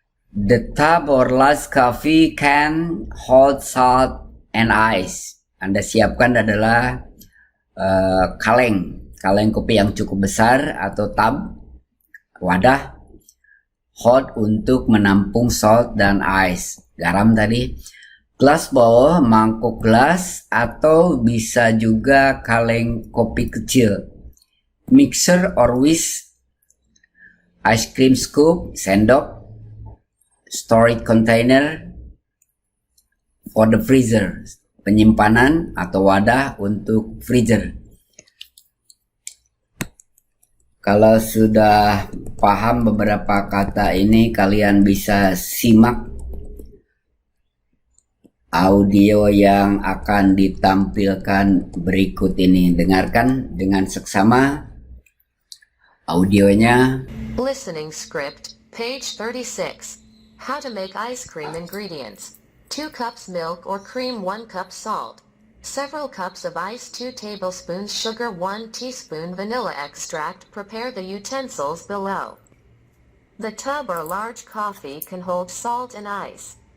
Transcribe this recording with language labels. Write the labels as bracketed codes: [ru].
[en] The tub or large coffee can hold salt and ice. [id] Anda siapkan adalah kaleng kopi yang cukup besar atau tub, wadah, hold untuk menampung salt dan ice, garam tadi. [en] Glass bowl, [id] mangkuk gelas, atau bisa juga kaleng kopi kecil. [en] Mixer or whisk, ice cream scoop, [id] sendok. [en] Storage container for the freezer, [id] penyimpanan atau wadah untuk [en] freezer. [id] Kalau sudah paham beberapa kata ini, kalian bisa simak audio yang akan ditampilkan berikut ini. Dengarkan dengan seksama audionya. [en] Listening script, page 36. How to make ice cream ingredients. 2 cups milk or cream, 1 cup salt. Several cups of ice, 2 tablespoons sugar, 1 teaspoon vanilla extract. Prepare the utensils below. The tub or large coffee can hold salt and ice.